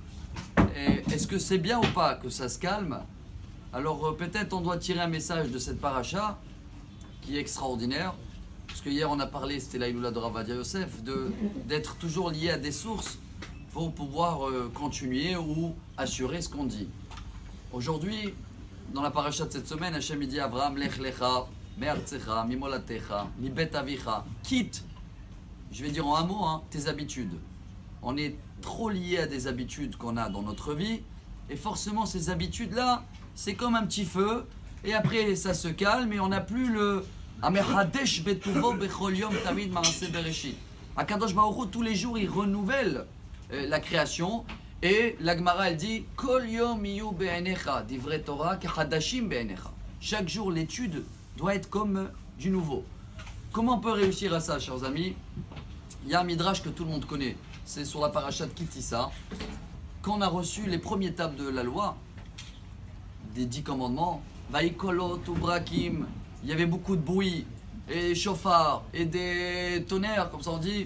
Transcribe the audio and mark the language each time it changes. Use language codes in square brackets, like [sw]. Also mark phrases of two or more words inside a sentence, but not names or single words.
[fr] Est-ce que c'est bien ou pas que ça se calme? Alors peut-être on doit tirer un message de cette paracha qui est extraordinaire. Parce que hier on a parlé, c'était l'Aïloula de Rav Ovadia Yosef, d'être toujours lié à des sources pour pouvoir continuer ou assurer ce qu'on dit. Aujourd'hui, dans la paracha de cette semaine, Hachem dit [he] אברהם לך לך, מארצך, ממולדתך, מבית אביך, [fr] quitte, je vais dire en un mot, hein, tes habitudes. On est trop lié à des habitudes qu'on a dans notre vie, et forcément ces habitudes-là, c'est comme un petit feu, et après ça se calme, et on n'a plus le [he] המחדש בטובו בכל יום תמיד מעשה בראשית. הקדוש ברוך הוא, [fr] tous les jours, il renouvelle la création. Et la Gemara, elle dit [he] כל יום יהיו בעיניך דברי תורה כחדשים בעיניך. [fr] Chaque jour, l'étude doit être comme du nouveau. Comment on peut réussir à ça, chers amis? Il y a un midrash que tout le monde connaît. C'est sur la paracha de Kitissa. Quand on a reçu les premières tables de la loi, des 10 commandements, [he] ויקולות וברקים, [fr] il y avait beaucoup de bruit, et des chauffards, et des tonnerres, comme ça on dit.